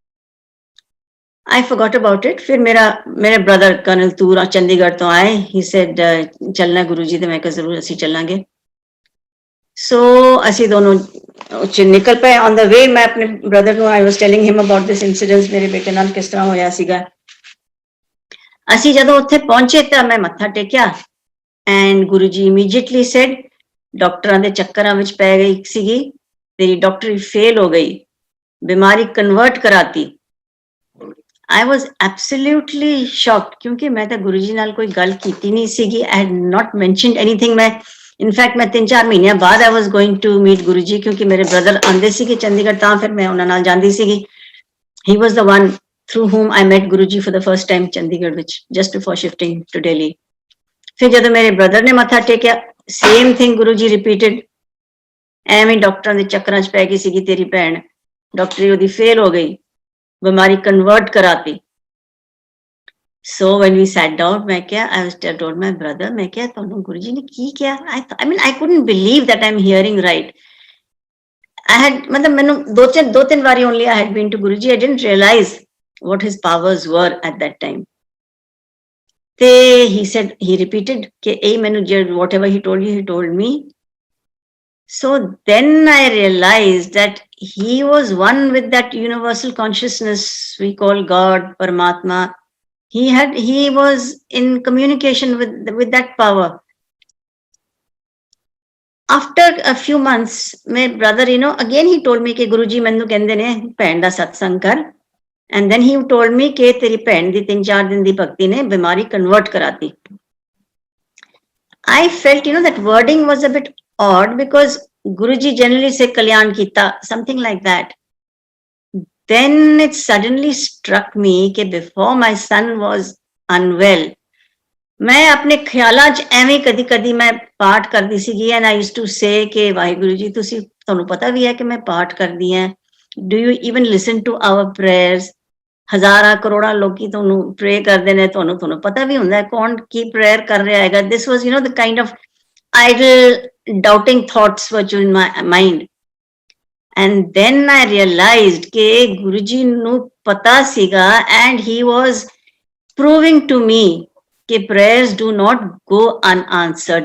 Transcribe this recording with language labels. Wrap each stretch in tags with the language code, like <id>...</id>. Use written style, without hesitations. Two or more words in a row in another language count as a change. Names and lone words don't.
<en>I forgot about it।</en> <pa>ਫਿਰ ਮੇਰੇ ਬ੍ਰਦਰ ਕਰਨਲ ਤੂਰ ਚੰਡੀਗੜ੍ਹ ਤੋਂ ਆਏ,</pa> <en>he said</en> <pa>ਚੱਲਣਾ ਗੁਰੂ ਜੀ, ਤੇ ਮੈਂ ਕਿਹਾ ਜ਼ਰੂਰ ਅਸੀਂ ਚੱਲਾਂਗੇ। ਸੋ ਅਸੀਂ ਦੋਨੋਂ ਉੱਚ ਨਿਕਲ ਪਏ।</pa> <en>on the way</en> <pa>ਮੈਂ ਆਪਣੇ ਬ੍ਰਦਰ ਨੂੰ</pa> <en>I was telling him about this incident,</en> <pa>ਮੇਰੇ ਬੇਟੇ ਨਾਲ ਕਿਸ ਤਰ੍ਹਾਂ ਹੋਇਆ ਸੀਗਾ। ਅਸੀਂ ਜਦੋਂ ਉੱਥੇ ਪਹੁੰਚੇ ਤਾਂ ਮੈਂ ਮੱਥਾ ਟੇਕਿਆ and ਗੁਰੂ ਜੀ</pa> <en>immediately said,</en> <pa>ਡਾਕਟਰਾਂ ਦੇ ਚੱਕਰਾਂ ਵਿੱਚ ਪੈ ਗਈ ਸੀਗੀ, ਤੇਰੀ ਡਾਕਟਰੀ ਫੇਲ ਹੋ ਗਈ, ਬਿਮਾਰੀ ਕਨਵਰਟ ਕਰਾਤੀ।</pa> <en>I was absolutely shocked,</en> <pa>ਕਿਉਂਕਿ ਮੈਂ ਤਾਂ ਗੁਰੂ ਜੀ ਨਾਲ ਕੋਈ ਗੱਲ ਕੀਤੀ ਨਹੀਂ ਸੀਗੀ।</pa> <en>I had not mentioned anything।</en> <pa>ਮੈਂ</pa> <en>in fact</en> <pa>ਮੈਂ 3-4 ਮਹੀਨਿਆਂ ਬਾਅਦ</pa> <en>I was going to meet</en> <pa>ਗੁਰੂ ਜੀ, ਕਿਉਂਕਿ ਮੇਰੇ ਬ੍ਰਦਰ ਆਉਂਦੇ ਸੀਗੇ ਚੰਡੀਗੜ੍ਹ, ਤਾਂ ਫਿਰ ਮੈਂ ਉਹਨਾਂ ਨਾਲ ਜਾਂਦੀ ਸੀਗੀ।</pa> <en>He was the one through whom I met Guru Ji for the first time</en> <pa>ਚੰਡੀਗੜ੍ਹ ਵਿੱਚ,</pa> <en>just before shifting to Delhi।</en> <pa>ਫਿਰ ਜਦੋਂ ਮੇਰੇ ਬ੍ਰਦਰ ਨੇ ਮੱਥਾ ਟੇਕਿਆ,</pa> <en>same thing ਗੁਰੂ ਜੀ repeated।</en> <pa>ਐਵੇਂ ਡਾਕਟਰਾਂ ਦੇ ਚੱਕਰਾਂ 'ਚ ਪੈ ਗਈ ਸੀਗੀ ਤੇਰੀ ਭੈਣ, ਡਾਕਟਰੀ ਉਹਦੀ ਫੇਲ ਹੋ ਗਈ, ਬਿਮਾਰੀ ਕਨਵਰਟ ਕਰਾਤੀ।</pa> <en>So when we sat down,</en> <pa>ਮੈਂ ਕਿਹਾ,</pa> <en>I told my brother,</en> <pa>ਮੈਂ ਕਿਹਾ ਤੁਹਾਨੂੰ ਗੁਰੂ ਜੀ ਨੇ ਕੀ ਕਿਹਾ?</pa> <en>I mean I couldn't believe that I'm hearing right। I had</en> <pa>ਮਤਲਬ ਮੈਨੂੰ ਦੋ ਤਿੰਨ ਵਾਰੀ</pa> <en>only I had been to Guru Ji। I didn't realize what his powers were at that time। ਤੇ he said, he repeated</en> <pa>ਕਿ ਇਹ ਮੈਨੂੰ</pa> <en>whatever he told you, he told me। So then I realized that he was one with that universal consciousness we call God, Paramatma। He was in communication with that power। After a few months, my brother, you know, again he told me</en> <pa>ਕਿ ਗੁਰੂ ਜੀ ਮੈਨੂੰ ਕਹਿੰਦੇ ਨੇ ਭੈਣ ਦਾ ਸਤਸੰਗ ਕਰ।</pa> <en>And then he told me</en> <pa>ਕਿ ਤੇਰੀ ਭੈਣ ਦੀ 3-4 ਦਿਨ ਦੀ ਭਗਤੀ ਨੇ ਬਿਮਾਰੀ convert ਕਰਾਤੀ।</pa> <en>I felt, you know, that wording was a bit odd, because Guru ji generally say</en> <pa>ਕਲਿਆਣ ਕੀਤਾ,</pa> <en>something like that। Then it suddenly struck me कि before my son was unwell,</en> <pa>ਮੈਂ ਆਪਣੇ ਖਿਆਲਾਂ 'ਚ ਐਵੇਂ ਕਦੀ ਮੈਂ ਪਾਠ ਕਰਦੀ ਸੀਗੀ,</pa> <en>and I used to say</en> <pa>ਕਿ ਵਾਹਿਗੁਰੂ ਜੀ ਤੁਸੀਂ, ਤੁਹਾਨੂੰ ਪਤਾ ਵੀ ਹੈ ਕਿ ਮੈਂ ਪਾਠ ਕਰਦੀ ਹਾਂ,</pa> <en>do you even listen to our prayers?</en> <pa>ਹਜ਼ਾਰਾਂ ਕਰੋੜਾਂ ਲੋਕੀ ਤੁਹਾਨੂੰ ਪ੍ਰੇ ਕਰਦੇ ਨੇ, ਤੁਹਾਨੂੰ ਪਤਾ ਵੀ ਹੁੰਦਾ ਕੌਣ ਕੀ ਪ੍ਰੇਅਰ ਕਰ ਰਿਹਾ ਹੈਗਾ।</pa> <en>This was, you know, the kind of idle doubting thoughts were in my mind। And then I realized</en> <pa>ਕਿ ਗੁਰੂ ਜੀ ਨੂੰ ਪਤਾ ਸੀਗਾ,</pa> <en>and he was proving to me कि prayers do not go unanswered.</en>